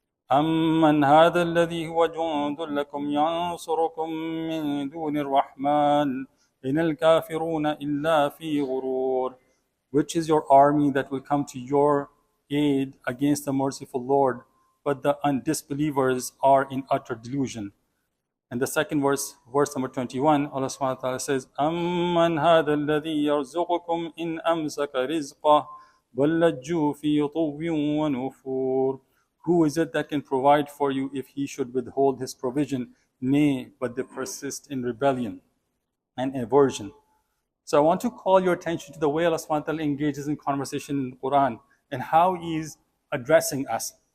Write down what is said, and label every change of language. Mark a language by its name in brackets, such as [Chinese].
[Arabic] أَمَّنْ هَذَا الَّذِي هُوَ جُنْدٌ لَكُمْ يَنْصُرُكُم مِّن دُونِ الرَّحْمَنِ إِنَ الْكَافِرُونَ إِلَّا فِي غُرُورٍ. [English] Which is your army that will come to your aid against the merciful Lord, but the disbelievers are in utter delusion. And the second verse number 21, Allah subhanahu wa ta'ala says, [Arabic] أَمَّنْ هَذَا الَّذِي يَرْزُقُكُمْ إِنْ أَمْسَكَ رِزْقَهُ بَلْ لَجُّوا فِي عُتُوٍّ وَنُفُورٍ. [English] Who is it that can provide for you if He should withhold His provision? Nay, but they persist in rebellion and aversion. So I want to call your attention to the way Allah subhanahu wa ta'ala engages in conversation in the Quran and how He is addressing us.